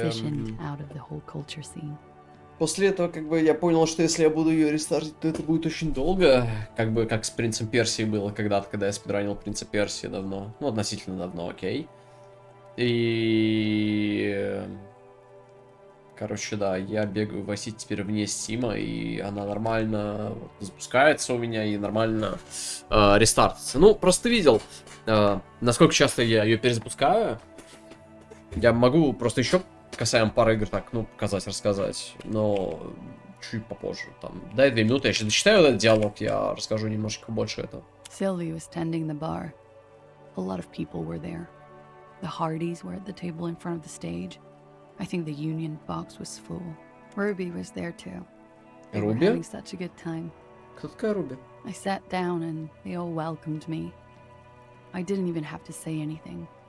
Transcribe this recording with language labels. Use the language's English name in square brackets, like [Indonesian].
[English] transitioned out of the whole culture scene. [Russian] после этого, как бы, я понял, что если я буду ее рестартить, то это будет очень долго. Как бы, как с Принцем Персии было когда-то, когда я спидранил Принца Персии давно. Ну, относительно давно, окей. И... Короче, да, я бегаю в Vice City теперь вне Стима, и она нормально запускается у меня, и нормально рестартится. Ну, просто ты видел, насколько часто я ее перезапускаю. Я могу просто еще касаемо пары игр так, ну, показать, рассказать, но чуть попозже. Там, дай 2 минуты, я сейчас дочитаю этот диалог, я расскажу немножечко больше этого. [English] Sylvie was tending the bar. A lot of people were there. The Hardys were at the table in front of the stage. I think the Union box was full. Ruby was there too. They were Ruby? having such a good time. [Russian] Кто такая Руби? [English] I sat down and they all welcomed me. I didn't even have to say anything.